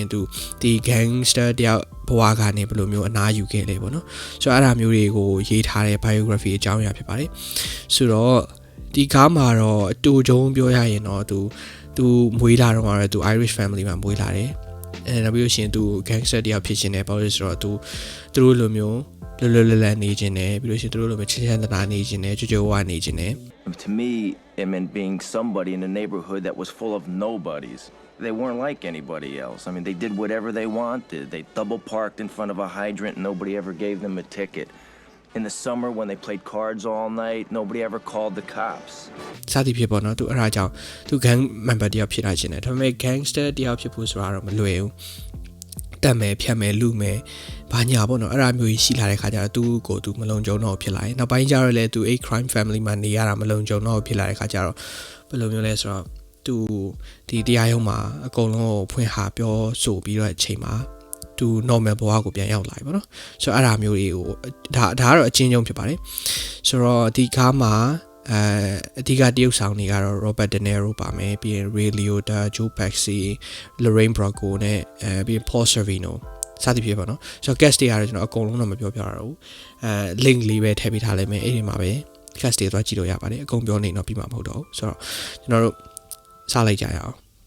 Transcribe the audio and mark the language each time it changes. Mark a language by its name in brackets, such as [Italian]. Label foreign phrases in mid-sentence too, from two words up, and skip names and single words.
[Burmese] ရင်သူဒီ gangster တယောက်ဘဝကနေဘယ်လိုမျိုးအနားယူခဲ့လဲပေါ့နော်ဆိုတော့အဲ့ဒါမျိုးတွေကိုရေးထားတဲ့ biography အကြောင်းအရာဖြစ်ပါတယ်ဆိုတော့ဒီကားမှာတော့အတူတုံးပြောရရင်တော့သူမွေးလာတော့မှာသူ [English] Irish family [Burmese] မှာမွေးလာတယ်နောက်ပြီးလို့ရှိရင်သူ gangster တယောက်ဖြစ်ရှင်တယ်ဘာလို့လဲဆိုတော့သူတို့လိုမျိုးလွယ်နေခြင်းတယ်ပြီးလို့ရှိရင်သူတို့လိုမျိုးချမ်းသာနေခြင်းတယ်ကြွကြွဝါနေခြင်းတယ် [English] To me it meant being somebody in a neighborhood that was full of nobodies. They weren't like anybody else. I mean, they did whatever they wanted. They double parked in front of a hydrant and nobody ever gave them a ticket. In the summer when they played cards all night, nobody ever called the cops. [Burmese] စသည်ဖြစ်ပေါ့နော်သူအဲ့ဒါကြောင့်သူ [English] gang member [Burmese] တယောက်ဖြစ်လာခြင်းတယ်ဒါပေမဲ့ gangster တယောက်ဖြစ်ဖို့ဆိုတာတော့မလွယ်ဘူးတက်မယ်ဖြတ်မယ်လူမယ်ဘာညာပေါ့နော်အဲ့ဒါမျိုးကြီးရှိလာတဲ့ခါကျတော့သူ့ကိုသူမလုံ ခြုံတော့ဖြစ်လာတယ်နောက်ပိုင်းကျတော့လေသူအဲ့ [English] crime family [Burmese] မှာနေရတာမလုံခြုံတော့ဖြစ်လာတဲ့ခါကျတော့ဘယ်လိုမျိုးလဲဆိုတော့သူဒီတရားရုံးမှာအ ကုန်လုံးကိုဖွင့်ဟာပြောဆိုပြီးတော့အချိန်မှာသူ normal ဘဝကိုပြန်ရောက်လာပြီပေါ့နော်ဆိုတော့အဲ့ဒါမျိုးတွေကိုဒါကတော့အချင်းချင်းဖြစ်ပါတယ်ဆိုတော့ဒီကားမှာအဓိကတရုပ်ဆောင်တွေကတော့ Robert De Niro ပါမယ်ပြီးရင် Ray Liotta, Joe Pesci, Lorraine Bracco နဲ့ပြီးရင် Paul Sorvino စသဖြင့်ပေါ့နော်ဆိုတော့ guest တွေကတော့ကျွန်တော်အကုန်လုံးတော့မပြောပြရဘူးlink လေးပဲထည့်ပေးထားလိုက်မယ်အဲ့ဒီမှာပဲ guest တွေသွားကြည့်လို့ရပါတယ်အကုန်ပြောနေတော့ပြီးမှာမဟုတ်တော့ဘူးဆိုတော့ကျွန်တော်တို့စလိုက်ကြရအောင်